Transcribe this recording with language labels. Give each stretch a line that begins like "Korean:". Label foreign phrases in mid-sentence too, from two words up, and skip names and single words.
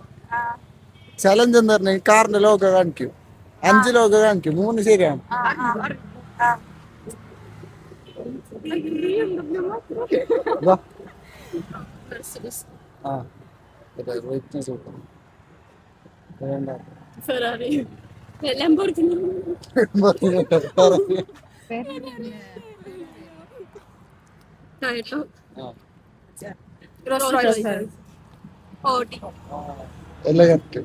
Malayalam: ചലഞ്ച് എന്ന് പറഞ്ഞാൽ കാറിന്റെ ലോഗോ കാണിക്കും, 5 ലോഗോ കാണിക്കും, 3 ശരിയാണ്. വാ. ആ brightness കൂട്ടണം. വേണ്ട. Ferrari. Lamborghini. Toyota. ആ, Rolls-Royce. Audi. എല്ലാം കറക്റ്റ്.